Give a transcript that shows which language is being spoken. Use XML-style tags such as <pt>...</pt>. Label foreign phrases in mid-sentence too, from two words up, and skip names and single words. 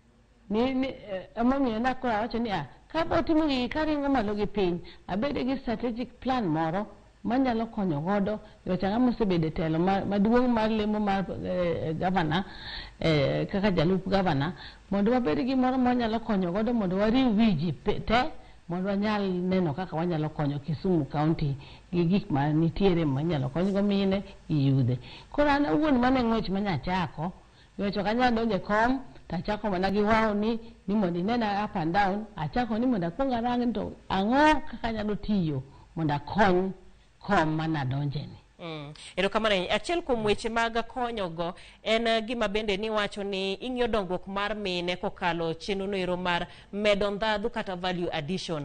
<luo>Ni amomiyo nakora wacho ni ka botimo gigi karingo malo gi piny abede gi</luo> <en>strategic plan</en> <luo>moro manyalo konyo godo yochanga mosebede telo maduong' mar lemo mar governor kaka jalup governor mondo wabed gi moro manyalo konyo godo mondo wariw wiji te mondo wanyal neno kaka wanyalo konyo Kisumu County gi gik ma nitiere manyalo konyo go mine gi yudhe. Koro an awuon mane ng'wech manyachako yocho kanya donje kom tachako mana gi wao ni mondo inena</luo> <en>up and down</en> <luo>achako ni mondo akwonga rangi to ang'o kaka nyalo tiyo mondo akony kom mana donjeni. Erokamano achiel kuom weche mag konyogo en gima bende ni wacho ni ing'iyo dongruok mar mine kokalo chenro ero mar medo ndhadhu kata</luo> <en>value addition.</en>